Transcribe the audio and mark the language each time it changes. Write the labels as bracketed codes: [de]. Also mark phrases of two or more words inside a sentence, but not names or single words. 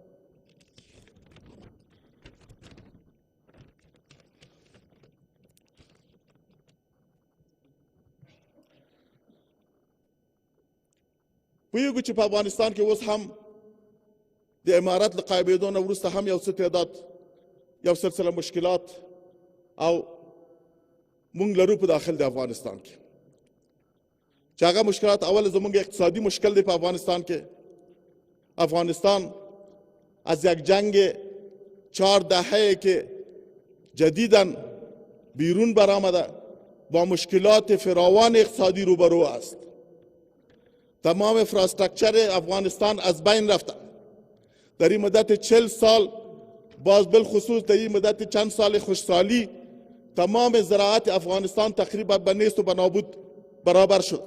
[ps] پوهېږو چې په افغانستان کې اوس هم د امارت له قایبېدو نه وروسته هم یو څه تعداد، یو سلسله مشکلات او مونږ لرو په داخل د افغانستان کې، چې هغه مشکلات اول زمونږ اقتصادي مشکل دی. په افغانستان کې [fa] افغانستان از یک جنگ 4 دهه که جدیداً بیرون برآمده با مشکلات فراوان اقتصادی روبرو است. تمام انفراستراکچر افغانستان از بین رفته. در این مدت 40 سال، باز بالخصوص در این مدت چند سال خوشسالی، تمام زراعت افغانستان تقریبا به نیست و به نابود برابر شد.